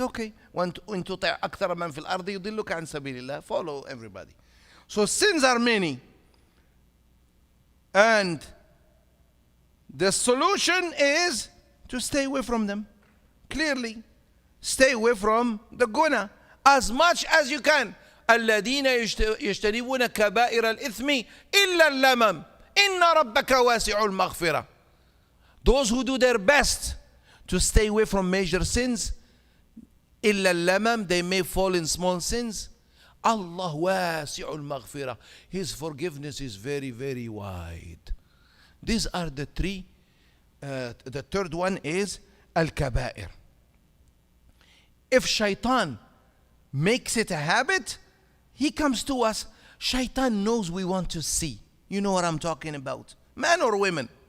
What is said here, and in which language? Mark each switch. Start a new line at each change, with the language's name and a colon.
English: Okay.
Arabic: وَإِن تُطِعْ أَكْثَرَ مَنْ فِي الْأَرْضِ يُضِلُّكَ عَنْ سَبِيلِ اللَّهِ.
English: Follow everybody. So sins are many. And the solution is to stay away from them. Clearly. Stay away from the guna as much as you can.
Arabic: الذين يجتنبون كبائر الإثم إلا اللمم إن ربك واسع المغفرة.
English: Those who do their best to stay away from major sins,
Arabic: إلا اللمم,
English: they may fall in small sins.
Arabic: Allah واسع المغفرة.
English: His forgiveness is very, very wide. These are the 3. The third one is al-kaba'ir. If Shaytan makes it a habit, he comes to us. Shaytan knows we want to see. You know what I'm talking about. Man or women.